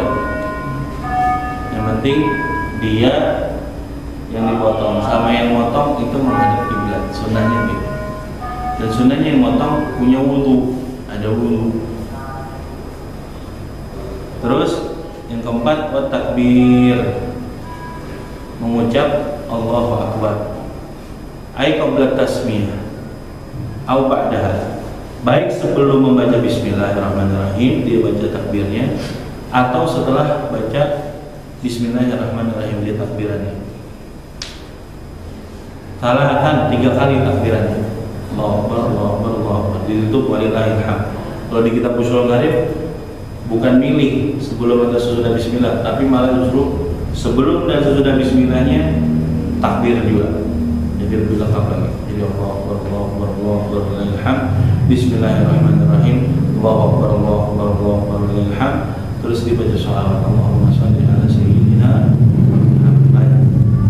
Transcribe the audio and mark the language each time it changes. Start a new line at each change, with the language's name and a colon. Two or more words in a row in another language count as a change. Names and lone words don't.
Indonesian: Yang penting dia yang dipotong sama yang motong itu menghadap kiblat, sunnahnya gitu. Dan sunnahnya yang motong punya wudu, ada wudu. Terus yang keempat, takbir, mengucap
Arabic: الله أكبر. أي قبل التسمية أو بعدها.
Indonesian: Baik sebelum membaca bismillahirrahmanirrahim dia baca takbirnya, atau setelah baca bismillahirrahmanirrahim dia takbirannya. Salatan 3 kali takbirannya.
Arabic: الله أكبر، الله أكبر، الله أكبر.
Indonesian: Ditutup
Arabic: ولله الحمد.
Indonesian: Kalau di kitab ushul gharib bukan milih sebelum atau sesudah bismillah, tapi malah justru sebelum dan sesudah bismillahnya takbir juga. Jadi lebih lengkap lagi.
Arabic: Jadi الله أكبر، الله أكبر، الله أكبر، ولله الحمد. Bismillahirrahmanirrahim. الله أكبر، الله أكبر، الله أكبر، ولله الحمد.
Indonesian: Terus dibaca shalawat.
Arabic: اللهم صل على سيدنا محمد.